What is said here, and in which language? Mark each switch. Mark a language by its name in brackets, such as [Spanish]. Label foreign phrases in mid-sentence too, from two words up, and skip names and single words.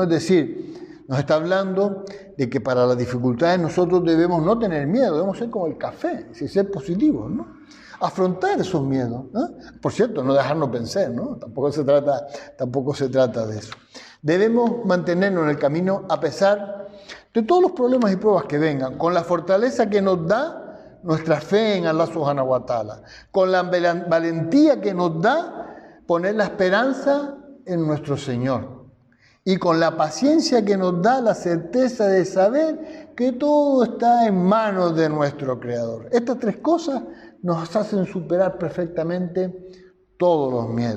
[Spanish] Es decir, nos está hablando de que para las dificultades nosotros debemos no tener miedo, debemos ser como el café, ser positivos, ¿no? Afrontar esos miedos, ¿no? Por cierto, no dejarnos vencer, ¿no? Tampoco se trata de eso. Debemos mantenernos en el camino a pesar de todos los problemas y pruebas que vengan, con la fortaleza que nos da nuestra fe en Allah [Arabic] سبحانه وتعالى, [Spanish] con la valentía que nos da poner la esperanza en nuestro Señor, y con la paciencia que nos da la certeza de saber que todo está en manos de nuestro Creador. Estas 3 cosas nos hacen superar perfectamente todos los miedos.